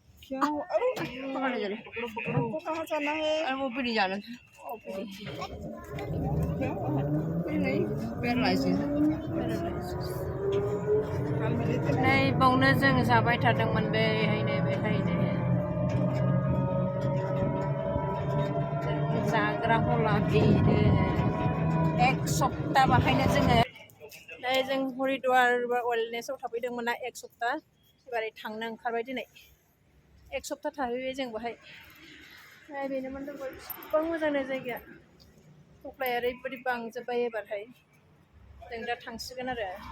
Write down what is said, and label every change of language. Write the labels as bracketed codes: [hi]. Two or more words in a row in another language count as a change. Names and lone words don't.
[hi] पकड़ ले को कहाँ जाना है? अरे वो भी नहीं जाना नहीं [brx] पैरालाइसिस नै बावनो जों जाबाय थादोंमोन बेहायनो जाग्रा हला बेनो [hi] एक सप्ता [brx] बाहायनो जोङो नै जों हरिद्वार वेलनेसाव थाफैदोंमोन ना [hi] एक सप्ता [brx] एबारै थांनो ओंखारबाय दिनै एक सप्ता थाहैबाय जों बाहाय बेनोमोन गोबां मोजां जायगाया थफ्लाया ओरैबायदि बांजोब्बाय एबारहाय जों दा थांसिगोन आरो